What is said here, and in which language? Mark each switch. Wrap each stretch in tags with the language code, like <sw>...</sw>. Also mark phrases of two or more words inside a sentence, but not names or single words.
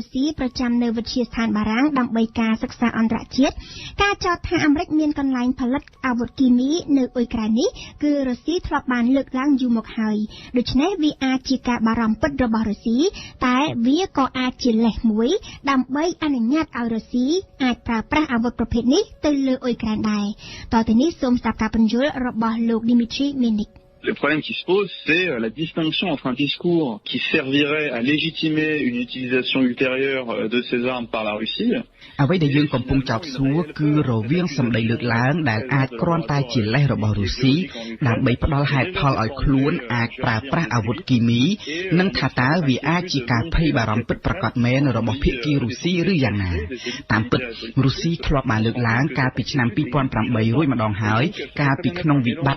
<km>ស្ស៊ីប្រចាំនៅវិទ្យាស្ថានបារាំងដើម្បីការសិក្សាអន្តរជាតិការចោទថាអាមេរិកមានកន្លែងផលិតអាវុធគីមីនៅអ៊ុយក្រែននេះគឺរុស្ស៊ីធ្លាប់បានលើកឡើងយូរមកហើយដូច្នេះវាអាចជាការបារម្ភពិតរបស់រុស្ស៊ីតែវាក៏អាចជាលេសមួយដើម្បីអនុញ្ញាតឲ្យរុស្ស៊ីអាចប្រើប្រាស់អាវុធប្រភេទនេះទៅលើអ៊ុយក្រែនដែរតទៅនេះសូមស្ដាប់ការពន្យល់របស់លោក Dmitry Menik</km> <fr>Le problème qui se pose, c'est la distinction entre un discours qui servirait à légitimer une utilisation ultérieure de ces armes par la Russie.</fr> <km>អ្វីដែលយើងកំពុងចោទសួរគឺរវាងសម្ដីលើកឡើងដែលអាចគ្រាន់តែជាលេសរបស់រុស្ស៊ីដើម្បីផ្ដល់ហេតុផលឲ្យខ្លួនអាចប្រើប្រាស់អាវុធគីមីនិងថាតើវាអាចជាការភ័យបារម្ភពិតប្រាកដមែនរបស់ភាគីរុស្ស៊ីឬយ៉ាងណាតាមពិតរុស្ស៊ីធ្លាប់បានលើកឡើងកាលពីឆ្នាំ2008រួចម្ដងហើយកាលពីក្នុងវិបត្តិ</km>